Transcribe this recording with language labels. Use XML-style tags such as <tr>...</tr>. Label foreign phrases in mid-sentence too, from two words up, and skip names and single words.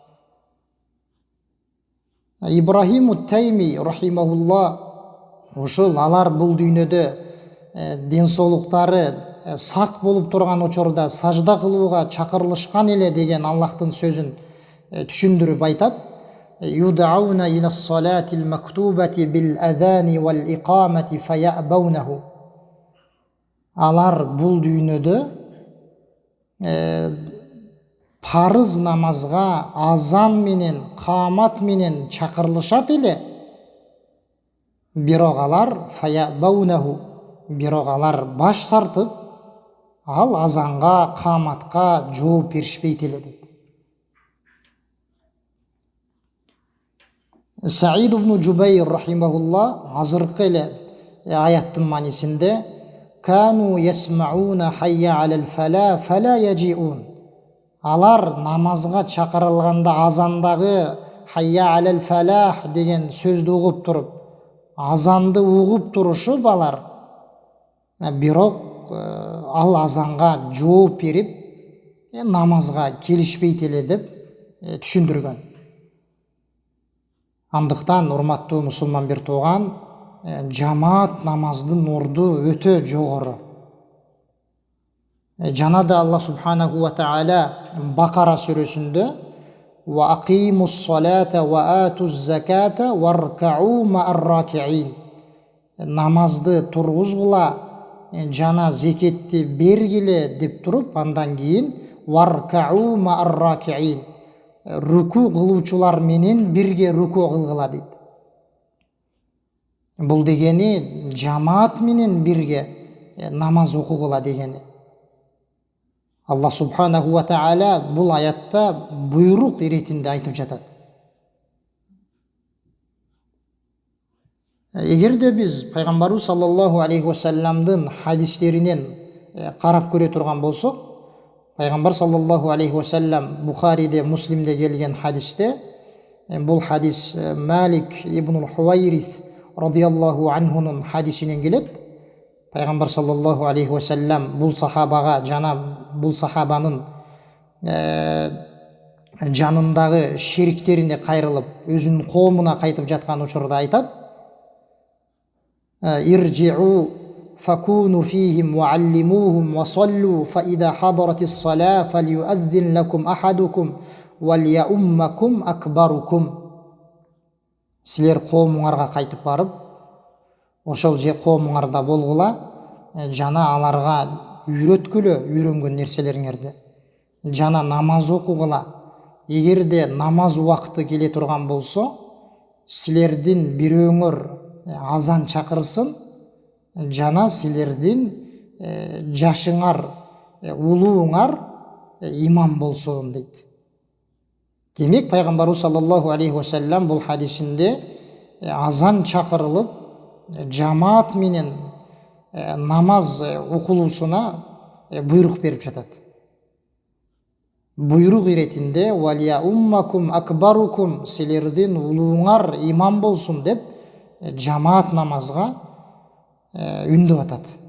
<ky>Ибрахим ут-Тайми рахимахулла ушул алар бул дүйнөдө ден соолуктары сак болуп турган учурда сажда кылууга чакырылышкан эле деген Аллахтын сөзүн түшүндүрүп айтат.</ky> <ar>يدعون إلى الصلاة المكتوبة بالأذان والإقامة فيأبونه.</ar> <ky>Алар бул дүйнөдө парыз намазга азан менен, камат менен чакырылышат эле. Бирок алар фаяъбаунаху, бирок алар баш тартып, ал азанга, каматка жооп беришпейт эле дейт. Саид ибн Джубайр рахимахулла азыркы эле аяттын маанисинде</ky> <ar>كانوا يسمعون حي على الفلاح فلا يجيبون.</ar> <ky>Алар намазга чакырылганда азандагы</ky> <ar>حي على الفلاح</ar> <ky>деген сөздү угуп туруп, азанды угуп турушуп алар, бирок ал азанга жооп берип намазга келишпейт эле деп түшүндүргөн. Андыктан урматтуу мусулман бир тууган, жамаат намаздын орду өтө жогору. Жана да</ky> <ar>الله سبحانه وتعالى</ar> <ky>Бакара сүрөсүндө</ky> <ar>وأقيموا الصلاة وآتوا الزكاة واركعوا مع الراكعين.</ar> <ky>Намазды тургузгула жана зекетти бергиле деп туруп, андан кийин</ky> <ar>واركعوا مع الراكعين.</ar> <ky>Руку кылуучулар менен бирге руку кылгыла дейт. Бул дегени жамаат менен бирге намаз окугула дегени.</ky> <ar>الله سبحانه وتعالى</ar> <ky>бул аятта буйрук иретинде айтып жатат. Эгерде биз пайгамбарыбыз</ky> <ar>صلى الله عليه و</ar> <ky>салламдын хадистеринен карап көрө турган болсок, пайгамбар</ky> <ar>صلى الله عليه وسلم</ar> <ky>Бухариде, Муслимде келген хадисте, бул хадис Малик ибн Хувайрис радиаллаху анхунун хадисинен келет. Пайгамбар</ky> <ar>صلى الله عليه وسلم</ar> <ky>бул сахабага жана бул сахабанын жанындагы шериктерине кайрылып, өзүнүн коомуна кайтып жаткан учурда айтат:</ky> <ar>ارجعوا فكونوا فيهم وعلموهم وصلوا فإذا حضرت الصلاة فليؤذن لكم أحدكم وليؤمكم أكبركم.</ar> <ky>Силер коомуңарга кайтып барып, ошол же коомуңарда болгула, жана аларга үйрөткүлө үйрөнгөн нерселериңерди. Жана намаз окугула. Эгерде намаз убакыты келе турган болсо, силердин бирөөңөр азан чакырсын, жана силердин жашыңар, улууңар имам болсун дейт. Демек пайгамбарыбыз</ky> <ar>صلى الله عليه وسلم</ar> <ky>бул хадисинде азан чакырылып, жамаат менен намаз окулуусуна буйрук берип жатат. Буйрук иретинде</ky> <ar>وليؤمكم أكبركم,</ar> <ky>силердин улууңар имам болсун деп жамаат намазга үндөп атат.</ky>